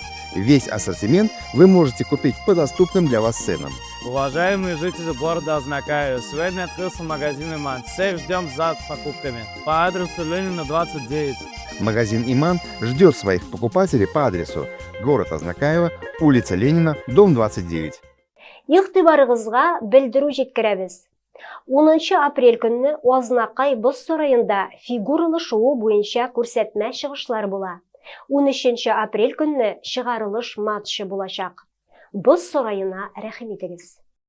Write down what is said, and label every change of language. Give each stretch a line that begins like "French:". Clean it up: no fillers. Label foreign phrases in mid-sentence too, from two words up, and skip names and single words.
Russian: Весь ассортимент вы можете купить по доступным для вас ценам. Уважаемые жители города Азнакаево, сегодня открылся магазин «Иман». Всех ждем за покупками по адресу Ленина, 29. Магазин «Иман» ждет своих покупателей по адресу город Азнакаево, улица Ленина, дом 29.
Tatar: Игътибарыгызга белдерү җиткерәбез. 10 апрель көнне Азнакай боз сараенда фигуралы шоу буенча күрсәтмә чыгышлар була. 13 апрель көнне чыгарылыш матчы булачак. Боз сараена рәхим итегез.